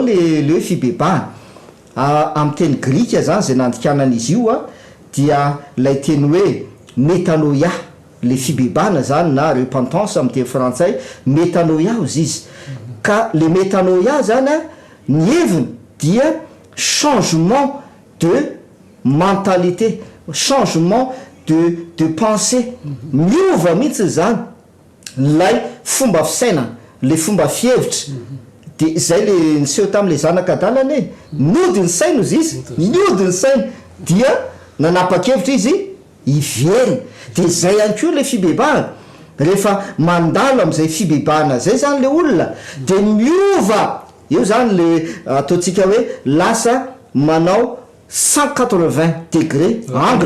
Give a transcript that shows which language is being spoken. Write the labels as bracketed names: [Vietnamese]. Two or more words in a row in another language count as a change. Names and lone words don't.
[Malagasy] le hoe fibebahana amin'ny teny grika zany zay nandikanan'izy io dia lay teny hoe metanoia le fibebahana zany na repentance amin'ny teny frantsay metanoia izy ka le metanoia zany ny heviny dia [French] changement de mentalité changement de pensée [Malagasy] miova mihitsy zany lay fomba fisaina le fomba fievitra dia zay le niseho tamin'le zanak'adalana niodiny saina izy niodiny saina dia nanapa-kevitra izy ivery dia zay ihany koa le fibebahana rehefa mandalo amin'izay fibebahana zay zany le olona dia miova io zany le ataontsika hoe lasa manao [French] 180 degré angle